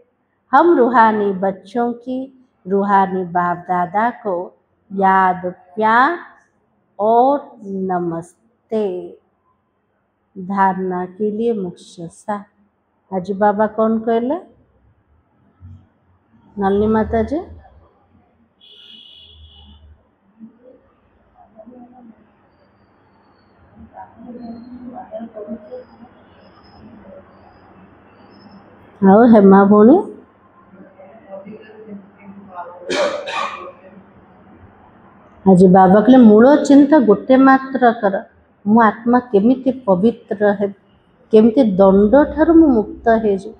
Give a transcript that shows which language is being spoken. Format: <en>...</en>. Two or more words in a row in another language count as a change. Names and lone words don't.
<hi>हम रूहानी बच्चों की रूहानी बाप दादा को याद, प्यार और नमस्ते। धारणा के लिए मुख्य सार।</hi> <or>ଆଜ ବାବା କଉଣ କହଲେ? ନଳିନୀ ମାତା ଜୀ। ଆଉ ହେମା ଭଉଣୀ? ଆଜି ବାବା କହିଲେ ମୂଳ ଚିନ୍ତା ଗୋଟେ ମାତ୍ର କର, ମୁଁ ଆତ୍ମା କେମିତି ପବିତ୍ର ହେବି, କେମିତି ଦଣ୍ଡ ଠାରୁ ମୁଁ ମୁକ୍ତ ହେଇଯିବି।</or>